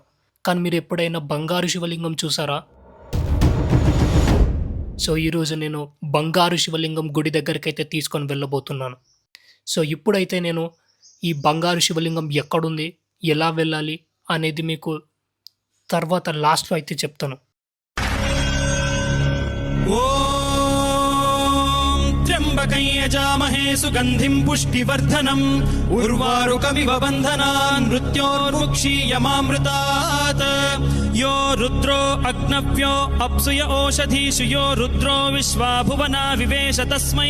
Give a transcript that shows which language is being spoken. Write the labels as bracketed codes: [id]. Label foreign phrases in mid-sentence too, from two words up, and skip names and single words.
[te] కానీ మీరు ఎప్పుడైనా బంగారు శివలింగం చూసారా? సో ఈరోజు నేను బంగారు శివలింగం గుడి దగ్గరికైతే తీసుకొని వెళ్ళబోతున్నాను. సో ఇప్పుడైతే నేను ఈ బంగారు శివలింగం ఎక్కడుంది, ఎలా వెళ్ళాలి అనేది మీకు తర్వాత లాస్ట్‌లో అయితే చెప్తాను. [sa] त्र्यम्बकं यजामहे सुगन्धिं पुष्टिवर्धनम् उर्वारुकमिव बन्धनान् मृत्योर्मुक्षीयमामृतात् यो रुद्रो अग्नव्यो अप्सुय ओषधीषु यो रुद्रो विश्वा भुवना विवेश तस्मै